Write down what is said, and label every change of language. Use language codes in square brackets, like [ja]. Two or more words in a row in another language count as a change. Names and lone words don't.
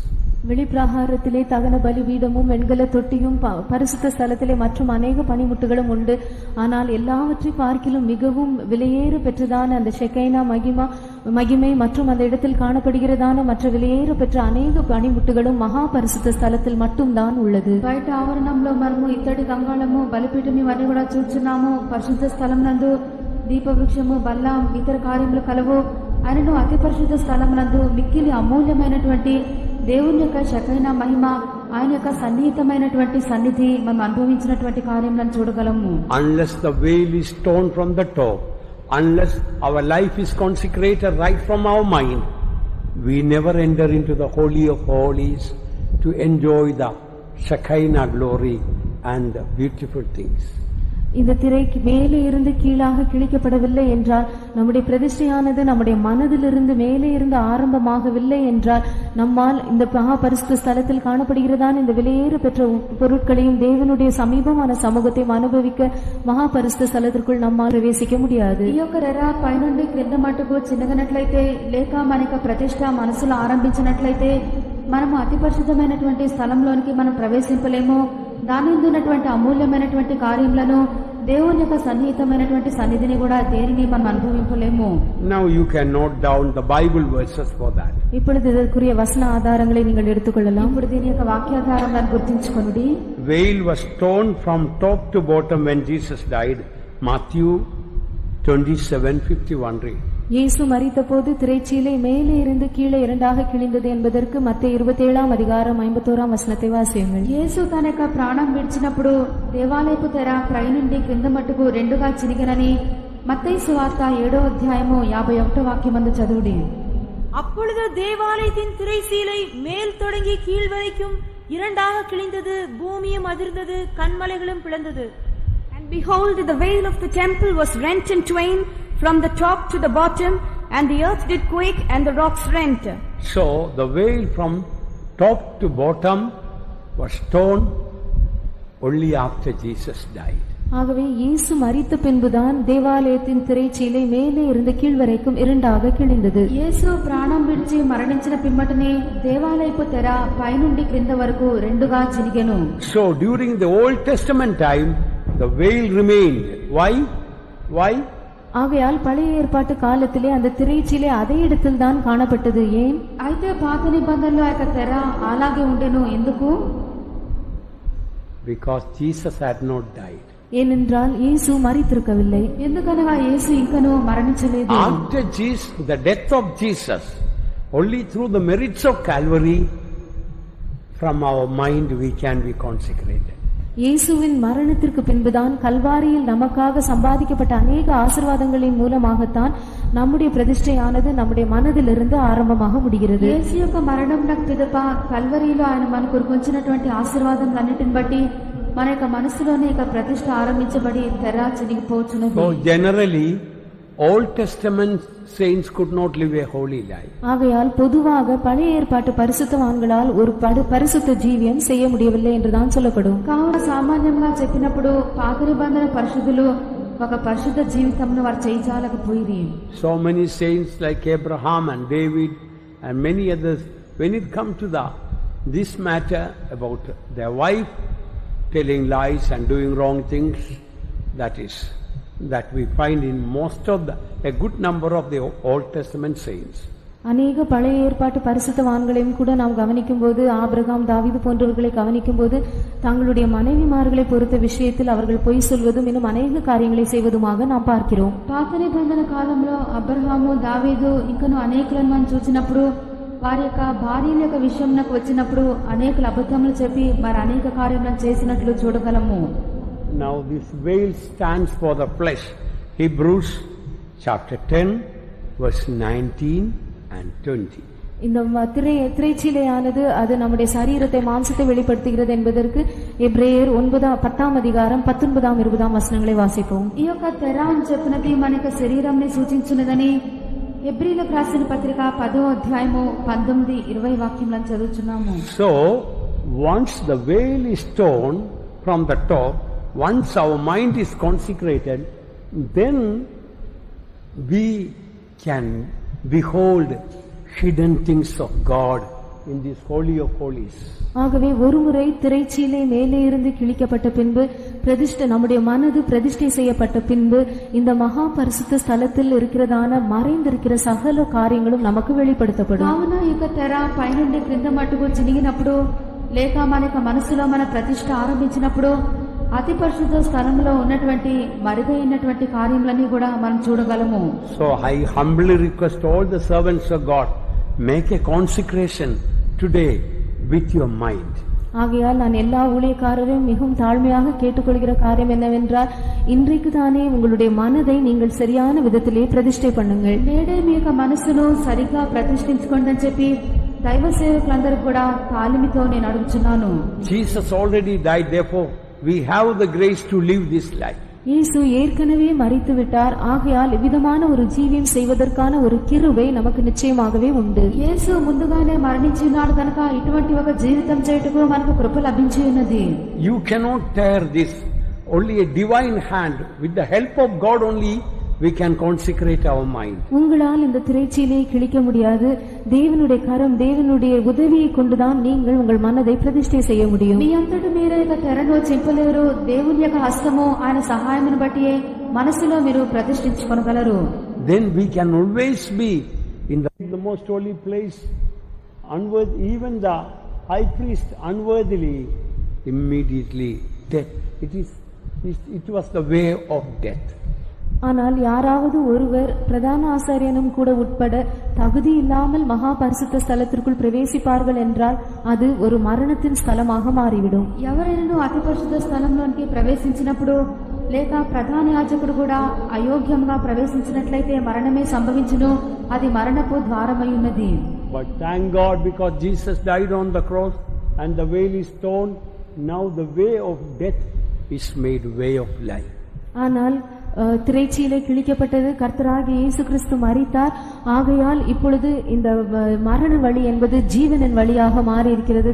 [ta] வெளிப்பிரகாரத்திலே தகன பலிபீடமும் வெண்கல தொட்டியும் பரிசுத்த ஸ்தலத்திலே மற்றும் அநேக பனிமுட்டுகளும் உண்டு. ஆனால் எல்லாவற்றை பார்க்கிலும் மிகவும் விலையேறு பெற்றதான அந்த ஷெக்கைனா மகிமை மற்றும் அந்த இடத்தில் காணப்படுகிறதான மற்ற விலையேறு பெற்ற அநேக பனிமுட்டுகளும் மகா பரிசுத்த ஸ்தலத்தில் மட்டும்தான் உள்ளது. [te] బయట ఆవరణంలో మనము ఇత్తడి గంగాళము బలిపీఠం ఇవన్నీ కూడా చూస్తున్నాము. పరిశుద్ధ స్థలం నందు దీపవృక్షము బల్లం ఇతర కార్యములు కలవు. ఆయనను అతి పరిశుద్ధ స్థలం నందు మిక్కిలి అమూల్యమైనటువంటి దేవుని యొక్క షకైనా మహిమ, ఆయన యొక్క సన్నిహితమైనటువంటి సన్నిధి మనం అనుభవించినటువంటి కార్యములను చూడగలము. [en] Unless the veil is torn from the top, unless our life is consecrated right from our mind, we never enter into the Holy of Holies to enjoy the Shekinah glory and the beautiful things. [ta] இந்த திரைக்கு மேலே இருந்து கீழாக கிழிக்கப்படவில்லை என்றால், நம்முடைய பிரதிஷ்டையானது நம்முடைய மனதிலிருந்து மேலே இருந்து ஆரம்பமாகவில்லை என்றால், நம்மால் இந்த மகா பரிசுத்த ஸ்தலத்தில் காணப்படுகிறதான இந்த விலையேறு பெற்ற பொருட்களையும் தேவனுடைய சமீபமான சமூகத்தையும் அனுபவிக்க மகா பரிசுத்த ஸ்தலத்திற்குள் நம்மால் பிரவேசிக்க முடியாது. [te] ఈ యొక్క రెర పైనుండి క్రింద మట్టుకు చిన్నగనట్లయితే, లేక మనక ప్రతిష్ట మనసులో ఆరంభించినట్లయితే మనము అతి పరిశుద్ధమైనటువంటి స్థలంలోనికి మనం ప్రవేశింపలేము. దాని ఉన్నటువంటి అమూల్యమైనటువంటి కార్యములను, దేవుని యొక్క సన్నిహితమైనటువంటి సన్నిధిని కూడా దేనిని మనం అనుభవించలేము. [en] Now you can note down the Bible verses for that. [ta] இப்பொழுது இதற்குரிய வசன ஆதாரங்களை நீங்கள் எடுத்துக்கொள்ளலாம். [te] ఇప్పుడు దీని యొక్క వాక్యాధారాలను గుర్తించుకొనుడి. [en] Veil was torn from top to bottom when Jesus died. Matthew 27:51 read. [ta] இயேசு மரித்தபோது திரைச்சீலை மேலே இருந்து கீழே இரண்டாக கிழிந்தது என்பதற்கு மத்தேயு 27 அதிகாரம் 51 வசனத்தை வாசியுங்கள். [te] యేసు తన యొక్క ప్రాణం విడిచినప్పుడు దేవాలయపు తెర పై నుండి కింద మట్టుకు రెండుగా చినిగనని మత్తయి సువార్త 7వ అధ్యాయము 51వ వాక్యమందు చదువుడి. [ta] அப்பொழுது தேவாலயத்தின் திரைச்சீலை மேல் தொடங்கி கீழ் வரைக்கும் இரண்டாக கிழிந்தது, பூமியும் அதிர்ந்தது, கன்மலைகளும் பிளந்தது. [en] And behold, the veil of the temple was rent in twain from the top to the bottom, and the earth did quake, and the rocks rent. So the veil from top to bottom was torn only after Jesus died. [ta] ஆகவே இயேசு மரித்த பின்புதான் தேவாலயத்தின் திரைச்சீலை மேலே இருந்து கீழ் வரைக்கும் இரண்டாக கிழிந்தது. [te] యేసు ప్రాణం విడిచి మరణించిన పిమ్మటనే దేవాలయపు తెర పై నుండి క్రింద వరకు రెండుగా చినిగెను. [en] So during the Old Testament time the veil remained. Why? [ta] ஆகையால் பழைய ஏற்பாட்டு காலத்திலே அந்த திரைச்சீலை அதே இடத்தில் தான் காணப்பட்டது. ஏன்? [te] అయితే పాత నిబంధనలో ఆ తెర అలాగే ఉండెను. ఎందుకు? [en] Because Jesus had not died. [ta] ஏனென்றால் இயேசு மரித்திருக்கவில்லை. [te] ఎందుకనగా యేసు ఇంకను మరణించలేదు. [en] After the death of Jesus, only through the merits of Calvary, from our mind we can be consecrated. [ta] இயேசுவின் மரணத்திற்கு பின்புதான் கல்வாரியில் நமக்காக சம்பாதிக்கப்பட்ட அநேக ஆசீர்வாதங்களின் மூலமாகத்தான் நம்முடைய பிரதிஷ்டையானது நம்முடைய மனதிலிருந்து ஆரம்பமாக முடிகிறது. [te] యేసు యొక్క మరణం పిదప కల్వరిలో ఆయన మనకు కురిపించినటువంటి ఆశీర్వాదములన్నిటిని బట్టి మన యొక్క మనసులోనే ఇక ప్రతిష్ట ఆరంభించబడి తెర చినిగిపోచున్నది. [en] So generally Old Testament saints could not live a holy life. [ta] ஆகையால் பொதுவாக பழைய ஏற்பாட்டு பரிசுத்தவான்களால் ஒரு பரிசுத்த ஜீவியம் செய்ய முடியவில்லை என்றுதான் சொல்லப்படும். [te] కావున సామాన్యంగా చెప్పినప్పుడు పాత నిబంధన పరిశుద్ధులు ఒక పరిశుద్ధ జీవితంను వారు చేయజాలకపోయిరి. [en] So many saints like Abraham and David and many others, when it comes to this matter about their wife telling lies and doing wrong things, that we find in most of a good number of the Old Testament saints. [ta] அநேக பழைய ஏற்பாட்டு பரிசுத்தவான்களையும் கூட நாம் கவனிக்கும் போது, ஆபிரகாம், தாவீது போன்றவர்களை கவனிக்கும் போது, தங்களுடைய மனைவிமார்களை பொறுத்த விஷயத்தில் அவர்கள் பொய் சொல்வதும் இன்னும் அநேக காரியங்களை செய்வதுமாக நாம் பார்க்கிறோம். [te] పాత నిబంధన కాలంలో అబ్రహాము, దావీదు ఇంకను అనేకులను మనం చూసినప్పుడు వారి యొక్క భార్యల యొక్క విషయంలోకి వచ్చినప్పుడు అనేకులు అబద్ధములు చెప్పి మరి అనేక కార్యములను చేసినట్లు చూడగలము. [en] Now this veil stands for the flesh. Hebrews chapter 10 verse 19 and 20. [ta] இந்த திரைச்சீலையானது அது நம்முடைய சரீரத்தை மாம்சத்தை வெளிப்படுத்துகிறது என்பதற்கு எபிரேயர் 10 அதிகாரம் 19 20 வசனங்களை வாசிப்போம். [te] ఈ యొక్క తెర అని చెప్పినది మనకు శరీరంని సూచించినదని హెబ్రీలకు రాసిన పత్రిక 10వ అధ్యాయము 19 20 వాక్యములను చదువుచున్నాము. [en] So once the veil is torn from the top, once our mind is consecrated, then we can behold hidden things of God in this holy of holies. [ta] ஆகவே ஒருமுறை திரைச்சீலை மேலே இருந்து கிழிக்கப்பட்ட பின்பு நம்முடைய மனது பிரதிஷ்டை செய்யப்பட்ட பின்பு இந்த மகா பரிசுத்த ஸ்தலத்தில் இருக்கிறதான மறைந்திருக்கிற சகல காரியங்களும் நமக்கு வெளிப்படுத்தப்படும். [te] కావున ఈ యొక్క తెర పైనుండి క్రింద మట్టుకు చినిగినప్పుడు లేక మన యొక్క మనసులో మన ప్రతిష్ట ఆరంభించినప్పుడు అతి పరిశుద్ధ స్థలంలో ఉన్నటువంటి మరుగైనటువంటి కార్యములన్నీ కూడా మనం చూడగలము. [en] So I humbly request all the servants of God, make a consecration today with your mind. [ta] ஆகையால் நான் எல்லா ஊழியக்காரரையும் மிகவும் தாழ்மையாக கேட்டுக்கொள்கிற காரியம் என்னவென்றால், இன்றைக்கு தானே உங்களுடைய மனதை நீங்கள் சரியான விதத்திலே பிரதிஷ்டை பண்ணுங்கள். [te] నేడే మీ యొక్క మనసును సరిగా ప్రతిష్ఠించుకోండి అని చెప్పి దైవ సేవకులందరూ కూడా తాళిమితో నేను అడుగుచున్నాను. [en] Jesus already died, therefore we have the grace to live this life. [ta] இயேசு ஏற்கனவே மரித்து விட்டார். ஆகையால் இவ்விதமான ஒரு ஜீவியம் செய்வதற்கான ஒரு கிருபை நமக்கு நிச்சயமாகவே உண்டு. [te] యేసు ముందుగానే మరణించి ఉన్నాడు కనుక ఇటువంటి ఒక జీవితం చేయుటకు మనకు కృప లభించి ఉన్నది. [en] You cannot tear this. Only a divine hand, with the help of God only, we can consecrate our mind. [ta] உங்களால் இந்த திரைச்சீலையை கிழிக்க முடியாது. தேவனுடைய கரம், தேவனுடைய உதவியை கொண்டுதான் நீங்கள் உங்கள் மனதை பிரதிஷ்டை செய்ய முடியும். [te] మీ అంతటి మీరే ఇక తెరను చింపలేరు. దేవుని యొక్క హస్తము ఆయన సహాయమును బట్టి మనసులో మీరు ప్రతిష్ఠించుకొనగలరు. [en] Then we can always be in the most holy place, unworthy, even the high priest unworthily, immediately death. It was the way of death. [ta] ஆனால் யாராவது ஒருவர் பிரதான ஆசாரியனும் கூட உட்பட தகுதி இல்லாமல் மகா பரிசுத்த ஸ்தலத்திற்குள் பிரவேசிப்பார்கள் என்றால் அது ஒரு மரணத்தின் ஸ்தலமாக மாறிவிடும். [te] ఎవరైనా అతి పరిశుద్ధ స్థలంలోనికి ప్రవేశించినప్పుడు లేక ప్రధాన యాజకుడు కూడా అయోగ్యంగా ప్రవేశించినట్లయితే మరణమే సంభవించును. అది మరణపు ద్వారమై ఉన్నది. [en] But thank God, because Jesus died on the cross and the veil is torn, now the way of death is made way of life. [ta] ஆனால் திரைச்சீலை கிழிக்கப்பட்டது, கர்த்தராகிய இயேசு கிறிஸ்து மரித்தார். ஆகையால் இப்பொழுது இந்த மரண வழி என்பது ஜீவனின் வழியாக மாறி இருக்கிறது.